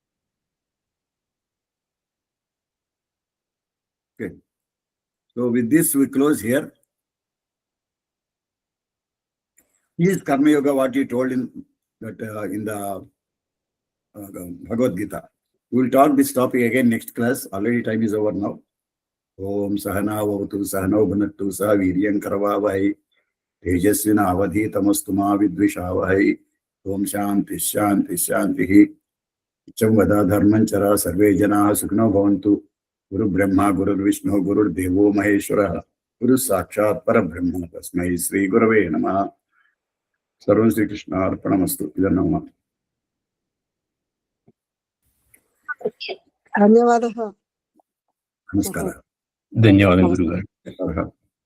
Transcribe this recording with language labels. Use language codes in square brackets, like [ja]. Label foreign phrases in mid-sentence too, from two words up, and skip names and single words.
[en] Okay. So with this, we close here. This is Karma Yoga, what he told in that in the Bhagavad Gita. We will talk this topic again next class. Already time is over now. [sa] ॐ सहना ववतु सहनो भुनक्तु सह वीर्यं करवावहै तेजस्विना अवधीतमस्तु मा विद्विषावहै. ॐ शान्तिः शान्तिः शान्तिः. इचम् वद धर्मन् चर सर्वे जनाः सुखिनो भवन्तु. गुरुर्ब्रह्मा गुरुर्विष्णुः गुरुर्देवो महेश्वरः गुरुः साक्षात् परब्रह्म तस्मै श्री गुरवे नमः. सर्वं श्री कृष्ण अर्पणमस्तु. Idannama. [te] ధన్యవాదాలు. Namaskara. ధన్యవాదాలు గురుగారు. Namaskara.